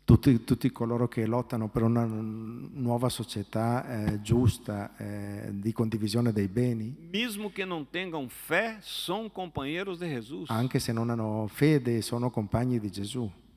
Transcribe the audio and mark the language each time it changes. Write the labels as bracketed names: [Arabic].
[Italian] Tutti coloro che lottano per una nuova società giusta, di condivisione dei beni, [Portuguese] mesmo que não tenham fé, são companheiros de Jesus. [Italian] anche se non hanno fede, sono compagni di Gesù.